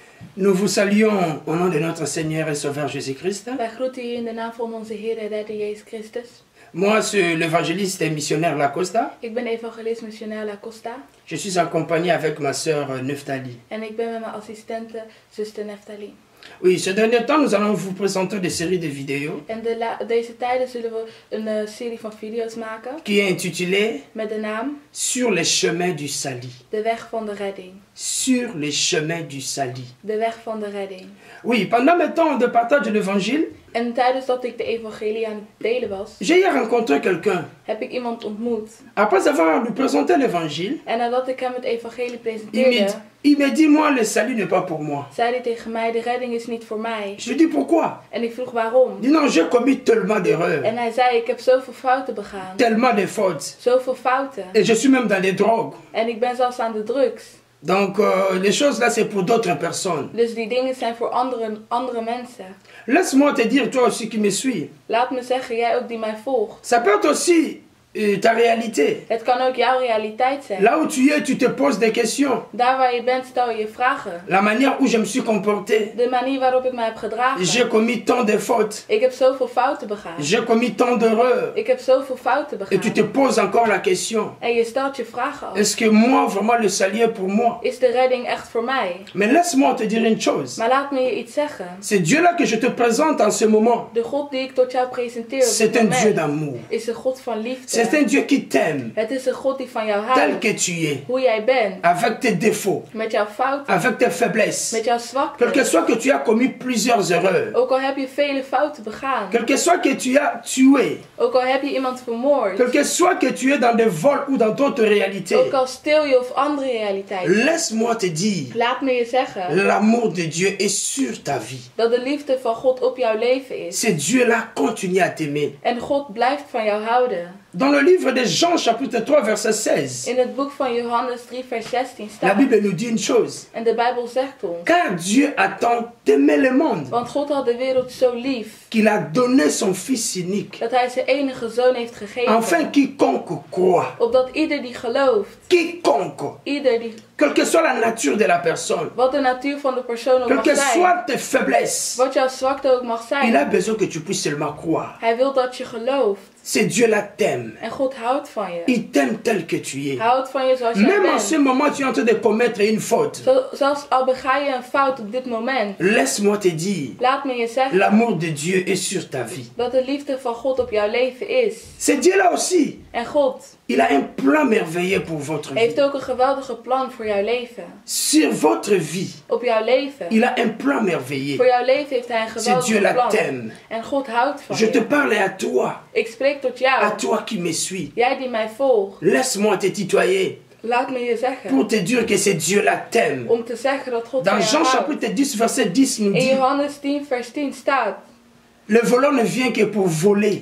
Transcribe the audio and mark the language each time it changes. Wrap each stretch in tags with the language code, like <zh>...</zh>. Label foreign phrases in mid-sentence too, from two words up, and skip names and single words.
<fr>Nous vous saluons au nom de notre Seigneur et Sauveur Jésus-Christ.</fr> <nl>Wij groeten u in de naam van onze Heer en Redder Jezus Christus.</nl> <fr>Moi, c'est l'évangéliste et missionnaire Lacosta.</fr> <nl>Ik ben evangelist missionair Lacosta.</nl> <fr>Je suis accompagné avec ma sœur Neftali.</fr> <nl>En ik ben met mijn assistente, zuster Neftali.</nl> <fr>Oui, ce dernier temps, nous allons vous présenter des séries de vidéos</fr> <nl>En deze tijden zullen we een serie van video's maken.</nl> <fr>qui est intitulée</fr> <nl>Met de naam</nl> <fr>Sur les chemins du salut.</fr> <nl>De weg van de redding.</nl> <fr>Sur les chemins du salut.</fr> <nl>De weg van de redding.</nl> <fr>Oui, pendant mes temps de partage de l'évangile,</fr> <nl>En tijdens dat ik de evangelie aan het delen was,</nl> <fr>j'ai hier rencontré quelqu'un.</fr> <nl>heb ik iemand ontmoet.</nl> <fr>Après avoir lui présenté l'évangile,</fr> <nl>En nadat ik hem het evangelie presenteerde,</nl> <fr>il me dit, moi, le salut n'est pas pour moi.</fr> <nl>zei hij tegen mij, de redding is niet voor mij.</nl> <fr>Je lui dis, pourquoi?</fr> <nl>En ik vroeg waarom.</nl> <fr>Il dit, non, j'ai commis tellement d'erreurs,</fr> <nl>En hij zei, ik heb zoveel fouten begaan.</nl> <fr>tellement de fautes.</fr> <nl>Zoveel fouten.</nl> <fr>Et je suis même dans les drogues.</fr> <nl>En ik ben zelfs aan de drugs.</nl> <fr>Donc, les choses là, c'est pour d'autres personnes.</fr> <nl>Dus die dingen zijn voor andere mensen.</nl> <fr>Laisse-moi te dire, toi aussi qui me suis,</fr> <nl>Laat me zeggen, jij ook die mij volgt.</nl> <fr>ça peut être aussi ta réalité.</fr> <nl>Het kan ook jouw realiteit zijn.</nl> <fr>Là où tu es, tu te poses des questions.</fr> <nl>Daar waar je bent, stel je vragen.</nl> <fr>La manière où je me suis comporté.</fr> <nl>De manier waarop ik mij heb gedragen.</nl> <fr>J'ai commis tant de fautes.</fr> <nl>Ik heb zoveel fouten begaan.</nl> <fr>J'ai commis tant d'erreurs.</fr> <nl>Ik heb zoveel fouten begaan.</nl> <fr>Et tu te poses encore la question.</fr> <nl>En je stelt je vragen af.</nl> <fr>Est-ce que moi, vraiment, le salut est pour moi?</fr> <nl>Is de redding echt voor mij?</nl> <fr>Mais laisse-moi te dire une chose.</fr> <nl>Maar laat me je iets zeggen.</nl> <fr>C'est Dieu-là que je te présente en ce moment.</fr> <nl>De God die ik tot jou presenteer op</nl> <fr>C'est</fr> <nl>dit</nl> <fr>un Dieu</fr> <nl>moment</nl> <fr>d'amour.</fr> <nl>is een God van liefde.</nl> <fr>C'est un Dieu qui t'aime,</fr> <nl>Het is een God die van jou</nl> <fr>tel</fr> <nl>houdt.</nl> <fr>que tu es,</fr> <nl>Hoe jij bent.</nl> <fr>avec tes défauts,</fr> <nl>Met jouw fouten.</nl> <fr>avec tes faiblesses.</fr> <nl>Met jouw</nl> <fr>Quel que</fr> <nl>zwakte.</nl> <fr>soit que tu as commis plusieurs erreurs,</fr> <nl>Ook al heb je vele fouten begaan.</nl> <fr>quel que soit que tu as tué,</fr> <nl>Ook al heb je iemand vermoord.</nl> <fr>quel que soit que tu es dans des vols ou dans d'autres réalités,</fr> <nl>Ook al stil je of andere realiteiten.</nl> <fr>laisse-moi te dire,</fr> <nl>Laat me je zeggen</nl> <fr>l'amour de Dieu est sur ta vie.</fr> <nl>dat de liefde van God op jouw leven is.</nl> <fr>C'est Dieu-là continue à t'aimer.</fr> <nl>En God blijft van jou houden.</nl> <fr>Dans le livre de Jean, chapitre 3, verset 16,</fr> <nl>In het boek van Johannes 3 vers 16</nl> <fr>la</fr> <nl>staat.</nl> <fr>Bible nous dit une chose.</fr> <nl>En de Bijbel zegt ons.</nl> <fr>Car Dieu a tant aimé le monde</fr> <nl>Want God had de wereld zo lief.</nl> <fr>qu'il a donné son Fils unique,</fr> <nl>Dat hij zijn enige zoon heeft gegeven.</nl> <fr>afin quiconque croit,</fr> <nl>Opdat ieder die gelooft.</nl> <fr>quiconque,</fr> <nl>Ieder die.</nl> <fr>quelle que soit la nature de la personne,</fr> <nl>Wat de natuur van de persoon ook</nl> <fr>quelles</fr> <nl>mag</nl> <fr>que</fr> <nl>zijn.</nl> <fr>soient tes faiblesses,</fr> <nl>Wat jouw zwakte ook mag</nl> <fr>il a</fr> <nl>zijn.</nl> <fr>besoin que tu puisses seulement croire.</fr> <nl>Hij wil dat je gelooft.</nl> <fr>C'est Dieu-là t'aime.</fr> <nl>En God houdt van je.</nl> <fr>Il t'aime tel que tu es.</fr> <nl>Hij houdt van je zoals jij</nl> <fr>Même en ce</fr> <nl>bent.</nl> <fr>moment, tu es en train de commettre une faute.</fr> <nl>Zelfs al bega je een fout op dit moment.</nl> <fr>Laisse-moi te dire,</fr> <nl>Laat me je zeggen.</nl> <fr>l'amour de Dieu est sur ta vie.</fr> <nl>Dat de liefde van God op jouw leven is.</nl> <fr>C'est Dieu-là aussi.</fr> <nl>En God</nl> <fr>Il a un plan merveilleux pour votre vie.</fr> <nl>heeft ook een geweldige plan voor jouw leven.</nl> <fr>Sur votre vie,</fr> <nl>Op jouw leven.</nl> <fr>il a un plan merveilleux.</fr> <nl>Voor jouw leven heeft hij een</nl> <fr>C'est</fr> <nl>geweldige</nl> <fr>Dieu-là</fr> <nl>plan.</nl> <fr>t'aime.</fr> <nl>En God houdt van</nl> <fr>Je te</fr> <nl>je.</nl> <fr>parle à toi,</fr> <nl>Ik spreek tot</nl> <fr>à</fr> <nl>jou.</nl> <fr>toi qui me suis.</fr> <nl>Jij die mij volgt.</nl> <fr>Laisse-moi te tutoyer</fr> <nl>Laat me je zeggen.</nl> <fr>pour te dire que c'est Dieu-là t'aime.</fr> <nl>Om te zeggen dat God van</nl> <fr>Dans</fr> <nl>jou</nl> <fr>Jean</fr> <nl>houdt.</nl> <fr>chapitre 10, verset 10 nous</fr> <nl>In</nl> <fr>dit,</fr> <nl>Johannes 10 vers 10 staat.</nl> <fr>le volant ne vient que pour voler,</fr>